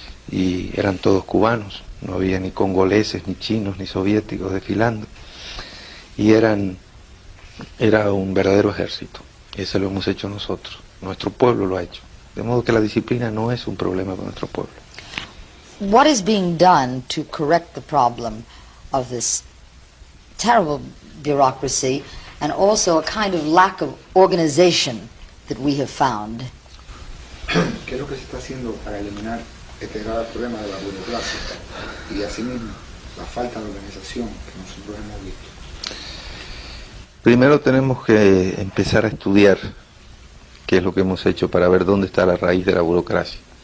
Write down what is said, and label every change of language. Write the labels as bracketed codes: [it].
[es] y eran todos cubanos, no había ni congoleses, ni chinos, ni soviéticos desfilando, y era un verdadero ejército. Eso lo hemos hecho nosotros, nuestro pueblo lo ha hecho, de modo que la disciplina no es un problema para nuestro pueblo. [en] What is being done to correct the problem of this terrible bureaucracy and also a kind of lack of organization that we have found? [es] ¿Qué es lo que se está haciendo para eliminar este grave problema de la burocracia y asimismo la falta de organización que nosotros hemos visto? Primero tenemos que empezar a estudiar qué es lo que hemos hecho para ver dónde está la raíz de la burocracia.